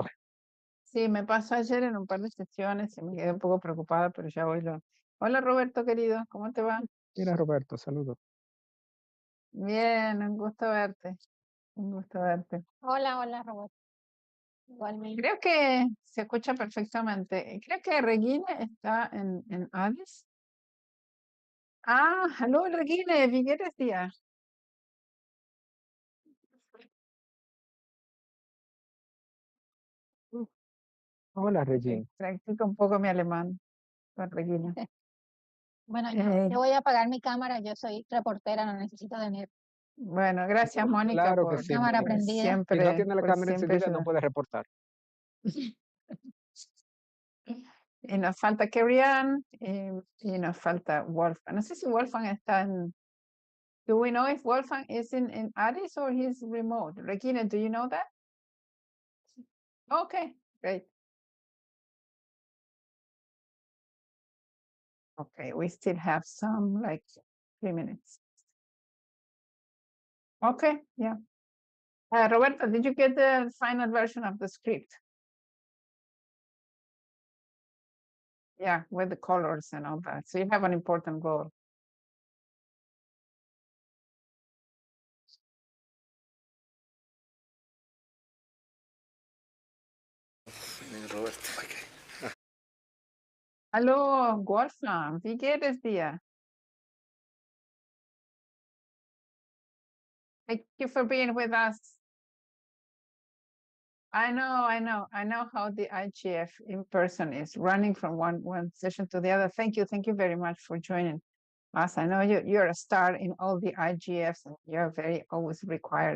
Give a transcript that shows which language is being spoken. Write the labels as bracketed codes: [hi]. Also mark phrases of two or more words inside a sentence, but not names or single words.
[es] Sí, me pasó ayer en un par de sesiones y me quedé un poco preocupada, pero ya voy lo. Hola, Roberto, querido. ¿Cómo te va? Mira, Roberto, saludos. Bien, un gusto verte. Un gusto verte. Hola, hola, Robert. Igualmente. Creo que se escucha perfectamente. Creo que Regine está en Addis. [de] Ah, hallo Regine, wie geht es dir? [es] Hola, Ok, Regine. practico un poco mi alemán con Regina. Bueno, Eh, yo voy a apagar mi cámara. Yo soy reportera, no necesito tener bueno, gracias Mónica Claro que sí, cámara Mónica. prendida. Si no tiene la por cámara siempre encendida, no ayudar. puede reportar. Y nos falta Kerrian y nos falta Wolfgang. No sé si Wolfgang está en. [en] Do we know if Wolfgang is in Addis or he's remote? Regina, do you know that? Okay, great. Okay, we still have some, like 3 minutes. Okay, yeah. Roberta, did you get the final version of the script? Yeah, with the colors and all that. So you have an important goal. Roberto. Okay. [de] Hallo, Wolfgang, wie geht es dir? [en] Thank you for being with us. I know how the IGF in person is running from one session to the other. Thank you very much for joining us. I know you're a star in all the IGFs and you're very always required.